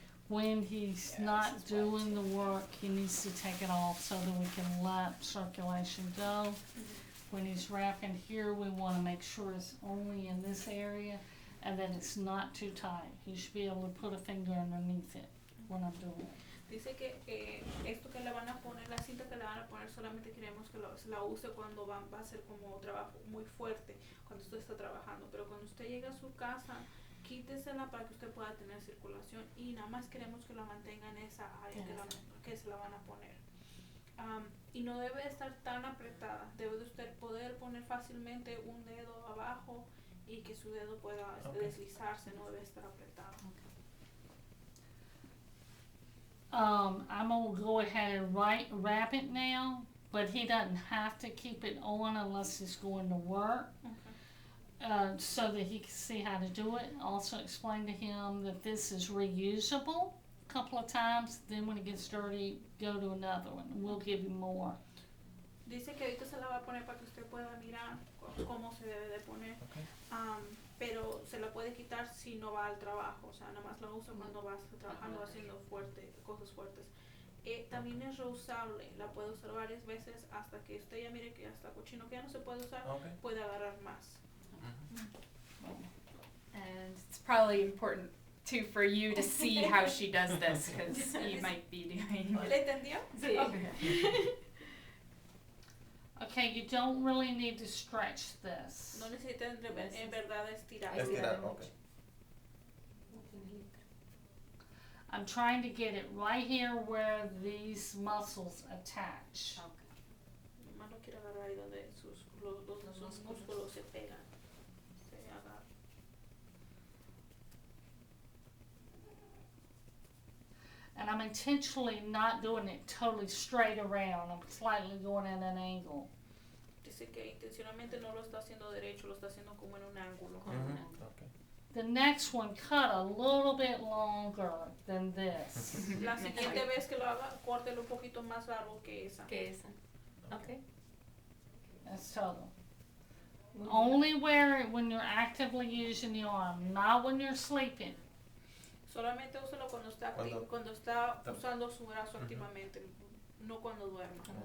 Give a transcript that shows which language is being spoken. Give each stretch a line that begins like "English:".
English: When he's not doing the work, he needs to take it off so that we can let circulation go. When he's wrapping here, we wanna make sure it's only in this area and that it's not too tight. You should be able to put a finger underneath it when I'm doing it.
Spanish: Dice que esto que le van a poner, la cinta que le van a poner, solamente queremos que se la use cuando va a ser como trabajo muy fuerte, cuando usted está trabajando. Pero cuando usted llegue a su casa, quítesela para que usted pueda tener circulación y nada más queremos que la mantenga en esa área que se la van a poner. Y no debe estar tan apretada, debe de usted poder poner fácilmente un dedo abajo y que su dedo pueda deslizarse, no debe estar apretado.
English: I'm gonna go ahead and wrap it now, but he doesn't have to keep it on unless he's going to work. Okay. So that he can see how to do it. Also explain to him that this is reusable a couple of times, then when it gets dirty, go to another one. We'll give you more.
Spanish: Dice que ahorita se la va a poner para que usted pueda mirar cómo se debe de poner, pero se la puede quitar si no va al trabajo, o sea, nada más la usa cuando va trabajando haciendo cosas fuertes. También es reusable, la puede usar varias veces hasta que usted ya mire que ya está cochino, que ya no se puede usar, puede agarrar más.
English: and it's probably important too for you to see how she does this because you might be doing.
Spanish: ¿Le entendió? Sí.
English: Okay, you don't really need to stretch this.
Spanish: No necesita en verdad estirar. Estirar, ok.
English: I'm trying to get it right here where these muscles attach.
Spanish: Nomás lo quiere agarrar ahí donde sus músculos se pegan. Se agarran.
English: And I'm intentionally not doing it totally straight around. I'm slightly going at an angle.
Spanish: Dice que intencionalmente no lo está haciendo derecho, lo está haciendo como en un ángulo.
English: Okay. The next one cut a little bit longer than this.
Spanish: La siguiente vez que lo haga, córtelo un poquito más largo que esa. Que esa. Okay.
English: That's total. Only wear it when you're actively using the arm, not when you're sleeping.
Spanish: Solamente úselo cuando está cuando está usando su brazo activamente, no cuando duerma.